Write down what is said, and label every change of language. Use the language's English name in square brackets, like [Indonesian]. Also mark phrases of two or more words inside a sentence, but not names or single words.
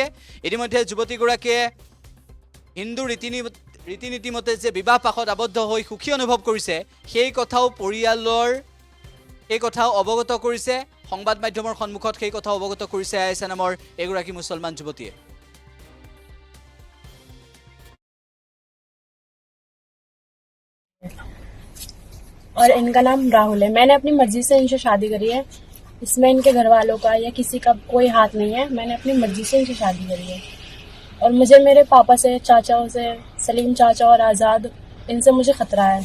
[Assamese] ইতিমধ্যে যুৱতীগৰাকীয়ে হিন্দু ৰীতি নীতি মতে যে বিবাহ পাশত আবদ্ধ হৈ সুখী অনুভৱ কৰিছে সেই কথাও পৰিয়ালৰ অৱগত কৰিছে। সংবাদ মাধ্যমৰ সন্মুখত সেই কথা অৱগত কৰিছে আয়েশা নামৰ এগৰাকী মুছলমান যুৱতীয়ে। [Hindi] और इनका नाम राहुल है। मैंने अपनी मर्जी से इनसे शादी करी है। इसमें इनके घर वालों का या किसी का कोई हाथ नहीं है। मैंने अपनी मर्जी से इनसे शादी करी है और मुझे मेरे पापा से, चाचाओं से, सलीम चाचा और आज़ाद, इनसे मुझे खतरा है।